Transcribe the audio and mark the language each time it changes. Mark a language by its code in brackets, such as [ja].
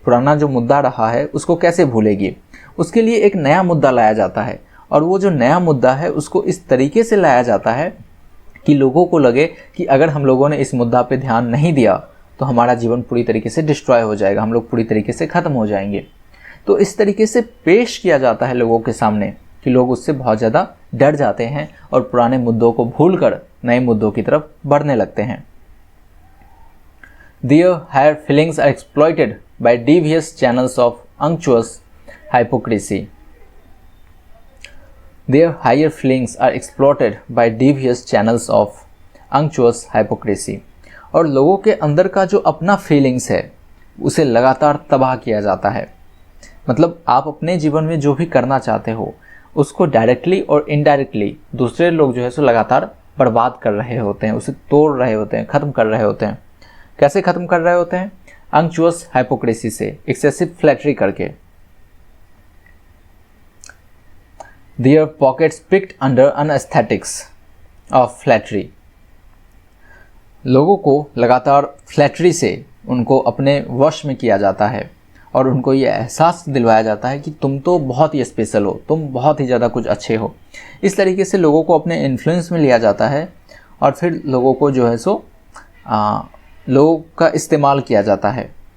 [hi] पुराना जो मुद्दा रहा है उसको कैसे भूलेगी? उसके लिए एक नया मुद्दा लाया जाता है, और वो जो नया मुद्दा है उसको इस तरीके से लाया जाता है कि लोगों को लगे कि अगर हम लोगों ने इस मुद्दा पे ध्यान नहीं दिया तो हमारा जीवन पूरी तरीके से डिस्ट्रॉय हो जाएगा, हम लोग पूरी तरीके से ख़त्म हो जाएंगे। तो इस तरीके से पेश किया जाता है लोगों के सामने कि लोग उससे बहुत ज़्यादा डर जाते हैं और पुराने मुद्दों को भूलकर नए मुद्दों की तरफ बढ़ने लगते हैं। [en] Their higher feelings are exploited by devious channels of unctuous hypocrisy. Their higher feelings are exploited by devious channels of unctuous hypocrisy. [hi] और लोगों के अंदर का जो अपना फीलिंग्स है उसे लगातार तबाह किया जाता है। मतलब आप अपने जीवन में जो भी करना चाहते हो उसको डायरेक्टली और इनडायरेक्टली दूसरे लोग जो है सो लगातार बर्बाद कर रहे होते हैं, उसे तोड़ रहे होते हैं, ख़त्म कर रहे होते हैं। कैसे ख़त्म कर रहे होते हैं? अंक्चुअस हाइपोक्रेसी से, एक्सेसिव फ्लैटरी करके। [en] Their pockets picked under anesthetics of flattery. [hi] लोगों को लगातार फ्लैटरी से उनको अपने वश में किया जाता है और उनको ये एहसास दिलवाया जाता है कि तुम तो बहुत ही स्पेशल हो, तुम बहुत ही ज़्यादा कुछ अच्छे हो। इस तरीके से लोगों को अपने इन्फ्लुएंस में लिया जाता है और फिर लोगों को जो है सो लोगों का इस्तेमाल किया जाता है।